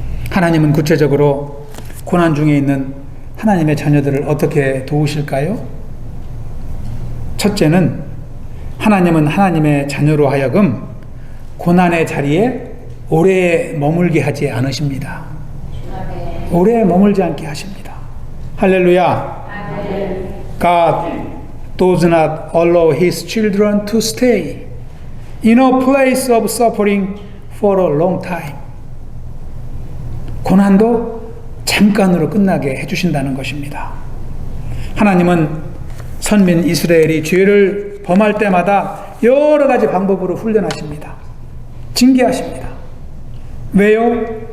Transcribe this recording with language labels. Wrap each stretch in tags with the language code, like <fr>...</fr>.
<ko>하나님은 구체적으로 고난 중에 있는 하나님의 자녀들을 어떻게 도우실까요? 첫째는 하나님은 하나님의 자녀로 하여금 고난의 자리에 오래 머물게 하지 않으십니다. 오래 머물지 않게 하십니다. 할렐루야.</ko> <en>God does not allow His children to stay in a place of suffering for a long time.</en> <ko>고난도 잠깐으로 끝나게 해주신다는 것입니다. 하나님은 선민 이스라엘이 죄를 범할 때마다 여러 가지 방법으로 훈련하십니다. 징계하십니다. 왜요?</ko>